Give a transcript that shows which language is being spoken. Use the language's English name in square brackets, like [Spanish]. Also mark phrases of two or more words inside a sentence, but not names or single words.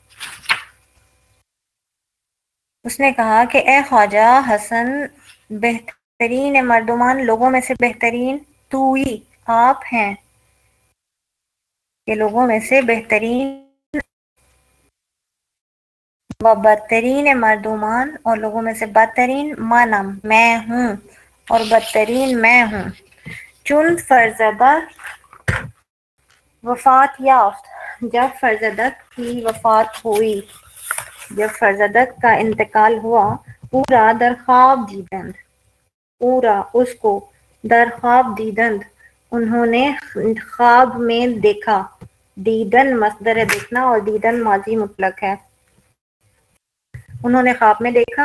[Urdu] اس نے کہا کہ اے خواجہ حسن، [Persian] بہترین مردمان [Urdu] لوگوں میں سے بہترین توئی آپ ہیں، کہ لوگوں میں سے بہترین، [Persian] و بدترین مردمان [Urdu] اور لوگوں میں سے بدترین، مانم میں ہوں، اور بدترین میں ہوں. [Persian] چون فرزدق وفات یافت، [Urdu] جب فرزدق کی وفات ہوئی، جب فرزدق کا انتقال ہوا پورا [Persian] در خواب دیدند، پورا [Urdu] اس کو [Persian] در خواب دیدند، [Urdu] انہوں نے خواب میں دیکھا. دیدن مصدر دیکھنا اور دیدن ماضی مطلق ہے. انہوں نے خواب میں دیکھا.